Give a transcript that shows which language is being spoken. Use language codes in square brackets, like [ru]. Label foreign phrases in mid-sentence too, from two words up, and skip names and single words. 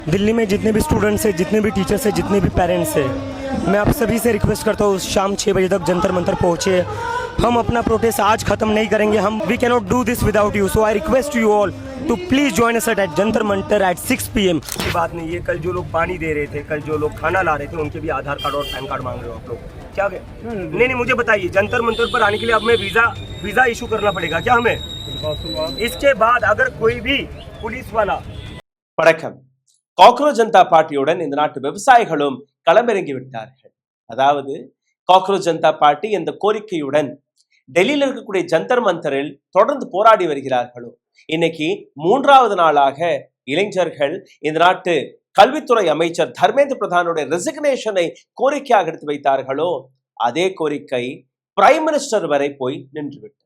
[hi] दिल्ली में जितने भी स्टूडेंट्स हैं, जितने भी टीचर्स हैं, जितने भी पेरेंट्स हैं, मैं आप सभी से रिक्वेस्ट करता हूँ शाम 6 बजे तक जंतर मंतर पहुँचे। हम अपना प्रोटेस्ट आज ख़त्म नहीं करेंगे। [en] We cannot do this without you. So I request you all to please join us at Jantar Mantar at 6 PM. [hi] की बात नहीं है, कल जो लोग पानी दे रहे थे, कल जो लोग खाना ला रहे थे, उनके भी आधार कार्ड और पैन कार्ड मांग रहे हो आप लोग। क्या नहीं, मुझे बताइए, जंतर मंतर पर आने के लिए अब हमें [en] visa issue [hi] करना पड़ेगा क्या हमें? इसके बाद अगर कोई भी पुलिस वाला [ta] வணக்கம். காக்ரோச் ஜனதா பார்ட்டியுடன் இந்த நாட்டு விவசாயிகளும் களமிறங்கி விட்டார்கள். அதாவது காக்ரோச் ஜனதா பார்ட்டி இந்த கோரிக்கையுடன் டெல்லியில் இருக்கக்கூடிய ஜந்தர் மந்தரில் தொடர்ந்து போராடி வருகிறார்களோ, இன்னைக்கு 3வது நாளாக இளைஞர்கள் இந்த நாட்டு கல்வித்துறை அமைச்சர் தர்மேந்திர பிரதானுடைய ரெசிக்னேஷனை கோரிக்கையாக எடுத்து வைத்தார்களோ, அதே கோரிக்கை [en] Prime Minister [ta] வரை போய் நின்றுவிட்டது.